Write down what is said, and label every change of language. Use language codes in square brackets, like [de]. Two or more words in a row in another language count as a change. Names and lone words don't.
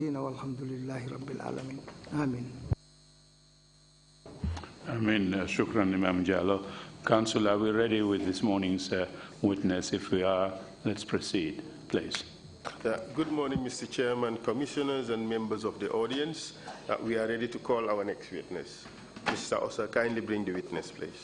[ar] والحمد لله رب العالمين. Amin. آمين. شكرا, Imam Jallo. [en] Council, are we ready with this morning's witness? If we are, let's proceed, please. Good morning, Mr. Chairman, commissioners, and members of the audience. We are ready to call our next witness. Mr. Osa, kindly bring the witness, please.